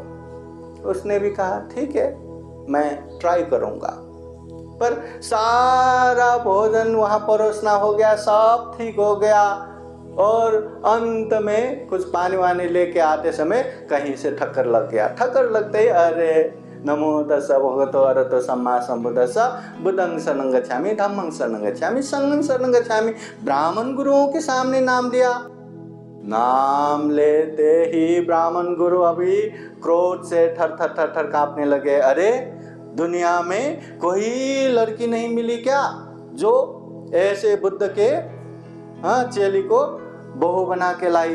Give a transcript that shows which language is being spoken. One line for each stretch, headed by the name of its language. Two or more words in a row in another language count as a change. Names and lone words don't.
Hindi: उसने भी कहा ठीक है, मैं ट्राई करूंगा। पर सारा भोजन वहां परोसना हो गया, सब ठीक हो गया, और अंत में कुछ पानी वानी लेके आते समय कहीं से ठक्कर लग गया। ठक्कर लगते ही अरे
Pali: नमो तस्सा भगवतो अरहतो सम्मा सम्बुद्धस्सा बुद्धं शरणं गच्छामि धम्मं शरणं गच्छामि संघं शरणं गच्छामि।
Hindi: ब्राह्मण गुरुओं के सामने नाम लिया, नाम लेते ही ब्राह्मण गुरु अभी क्रोध से थर थर थर थर कांपने लगे। अरे दुनिया में कोई लड़की नहीं मिली क्या जो ऐसे बुद्ध के चेली को बहू बना के लाई।